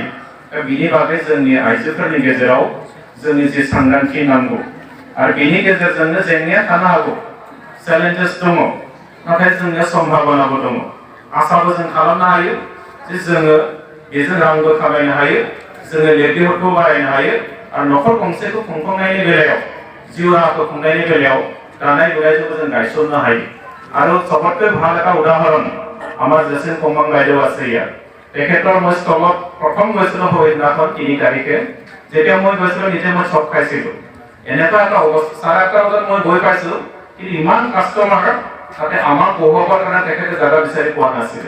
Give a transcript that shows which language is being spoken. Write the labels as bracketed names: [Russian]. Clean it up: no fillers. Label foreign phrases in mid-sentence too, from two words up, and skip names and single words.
[Bodo] दा बिनि बागै जोंनि आइजोफोरनि गेजेराव जोंनि जि सांग्रांथि नांगौ आरो बेनि गेजेरजोंनो जेंनाया थानो हागौ, चेलेन्जेस दङ, नाथाय जोंनिया सम्भाबनाबो दङ। आसाबो जों खालामनो हायो जे जोङो बेजों रांबो खामायनो हायो, जोङो लिरबिदांखौ बारायनो हायो आरो न'खर गंसेखौ खुंफुंनायनि बेलायाव, जिउ राहाखौ खुंनायनि बेलायाव दानाय लुनायजोंबो जों गायसननो हायो। [Assamese] আৰু চবতকৈ ভাল এটা উদাহৰণ আমাৰ জেচিন কমং বাইদেউ আছে ইয়াত। তেখেতৰ মই ষ্টলত প্ৰথম গৈছিলোঁ সেইদিনাখন ৩ তাৰিখে, যেতিয়া মই গৈছিলোঁ নিজে মই চক খাইছিলোঁ। এনেকুৱা এটা অৱস্থা, 8:30 বজাত মই গৈ পাইছোঁ, কিন্তু ইমান কাষ্টমাৰ তাতে আমাৰ বহুবৰ কাৰণে তেখেতে জাগা বিচাৰি পোৱা নাছিলে।